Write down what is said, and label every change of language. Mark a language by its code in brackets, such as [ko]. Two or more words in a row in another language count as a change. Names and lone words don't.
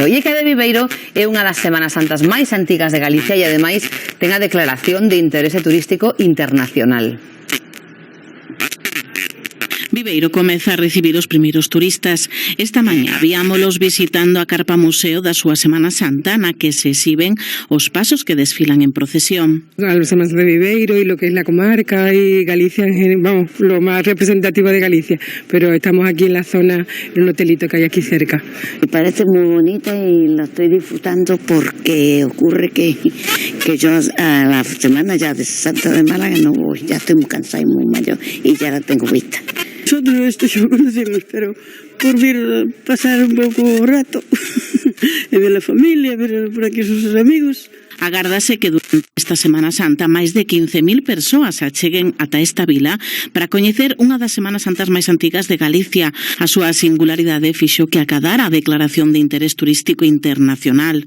[gl] E que a de Viveiro é unha das Semanas Santas máis antigas de Galicia e ademais ten a declaración de interese turístico internacional. Viveiro comeza a recibir os primeiros turistas. Esta mañá viámolos visitando a carpa museo da súa Semana Santa, na que se exhiben os pasos que desfilan en procesión. [es] A los amantes de Viveiro y lo que es la comarca y Galicia, vamos, lo más representativo de Galicia, pero estamos aquí en la zona, en un hotelito que hay aquí cerca. Me parece muy bonita y la estoy disfrutando porque ocurre que yo a la semana ya de Santa de Málaga no voy, ya estoy muy cansada y muy mayor y ya la tengo vista. Nosotros esto ya lo conocemos, [gl] pero por vir pasar un pouco o rato e ver a familia, ver por aquí os seus amigos. Agárdase que durante esta Semana Santa máis de 15.000 persoas acheguen ata esta vila para coñecer unha das Semanas Santas máis antigas de Galicia. A súa singularidade fixo que acadara a declaración de interés turístico internacional.